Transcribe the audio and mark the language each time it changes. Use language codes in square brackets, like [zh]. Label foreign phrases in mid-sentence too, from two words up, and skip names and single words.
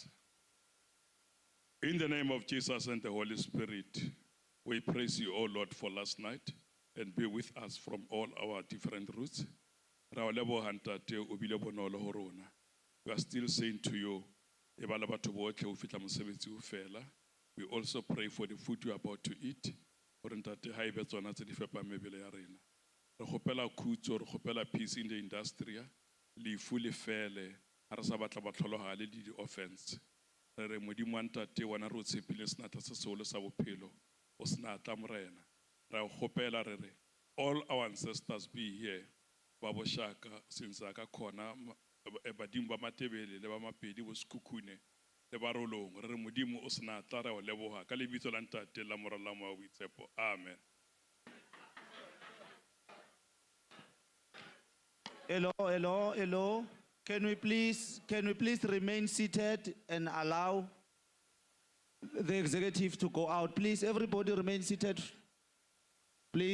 [en] In the name of Jesus and the Holy Spirit, we praise you, O Lord, for last night and be with us from all our different routes. We are still saying to you, we also pray for the food you are about to eat. [st] Re kgopela khutso, re kgopela [en] peace in the industry. [st] Lefu le fele, ha re sa batla ba tlholohale le di-offense. Re re Modimo wa ntate wena re o tshepile senatla se seholo sa bophelo, o senatla morena. Re a kgopela re re, [en] all our ancestors be here. [st] Ba boshaka since aka khona badimo ba matebele le ba mapedi bo sekhukhune le ba rolong. Re re Modimo o senatla re o leboha ka lebitso la ntate la morala mo wa boitshepo. Amen. [en] Hello. Can we please remain seated and allow the executive to go out? Please, everybody remain seated.